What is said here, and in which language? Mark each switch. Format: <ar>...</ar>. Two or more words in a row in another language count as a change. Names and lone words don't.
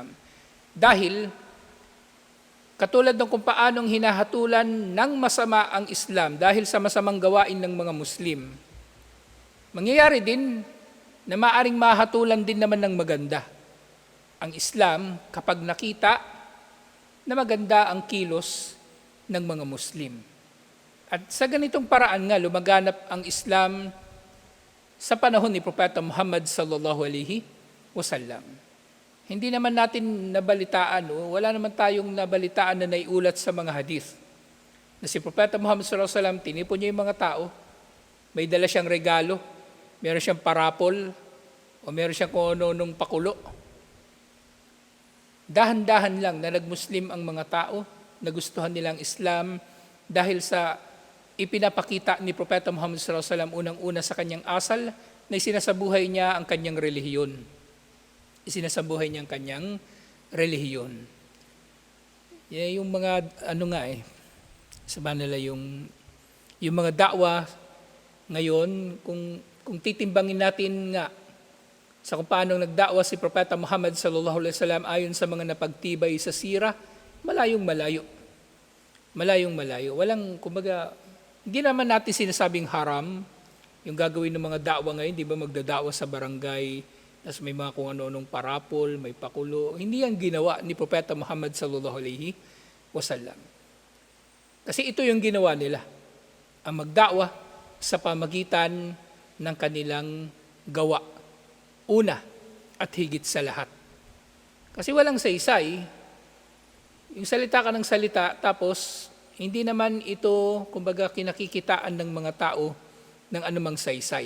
<tl>Dahil, katulad ng kung paanong hinahatulan ng masama ang Islam dahil sa masamang gawain ng mga Muslim, mangyayari din na maaring mahatulan din naman ng maganda ang Islam kapag nakita na maganda ang kilos ng mga Muslim. At sa ganitong paraan nga, lumaganap ang Islam sa panahon ni Propeta Muhammad</tl> <ar>صلى الله عليه وسلم.</ar> <tl>Hindi naman natin nabalitaan, wala naman tayong nabalitaan na naiulat sa mga hadith na si Propeta Muhammad</tl> <ar>صلى الله عليه وسلم,</ar> <tl>tinipon niya yung mga tao, may dala siyang regalo, meron siyang parapol, o meron siyang kung ano-anong pakulo. Dahan-dahan lang na nagmuslim ang mga tao, nagustuhan nilang Islam dahil sa ipinapakita ni Propeta Muhammad</tl> <ar>صلى الله عليه وسلم</ar> <tl>unang-una sa kanyang asal na isinasabuhay niya ang kanyang relihiyon. Isinasabuhay niya ang kanyang relihiyon. Yan yung mga sabihin nila yung mga da'wa ngayon, kung titimbangin natin nga sa kung paano nagda'wa si Propeta Muhammad</tl> <ar>صلى الله عليه وسلم</ar> <tl>ayon sa mga napagtibay sa sira, malayong-malayo. Malayong-malayo. Walang, kumbaga, hindi naman natin sinasabing haram yung gagawin ng mga da'wa ngayon, di ba magdada'wa sa barangay, tapos may mga kung ano-anong parapol, may pakulo. Hindi yan ginawa ni Propeta Muhammad</tl> <ar>صلى الله عليه وسلم.</ar> <tl>Kasi ito yung ginawa nila, ang magda'wa sa pamagitan ng kanilang gawa. Una at higit sa lahat. Kasi walang saysay, yung salita ka ng salita, tapos hindi naman ito, kumbaga, kinakikitaan ng mga tao ng anumang saysay.</tl>